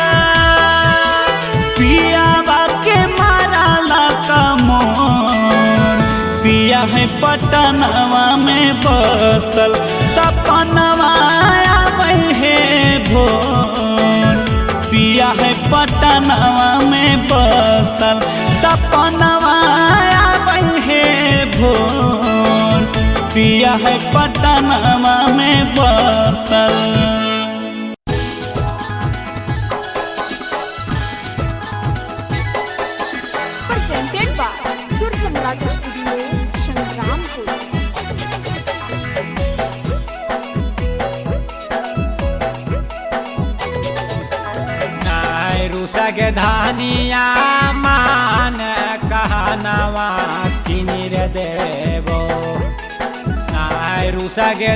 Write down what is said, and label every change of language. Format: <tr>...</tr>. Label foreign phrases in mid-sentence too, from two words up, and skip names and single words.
<bho>पियावा के मारा लका मोर पिया है पटनवा में बसल सपनवा आबै है भोर पिया है पटनवा में बसल सपनवा आबै है भोर पिया है पटनवा में बसल</bho> <en>presented by Sur Samrat Studio, Shangrampur.</en> <bho>रुसा के धानिया मान कहनवा किनिर देवो रुसा के</bho>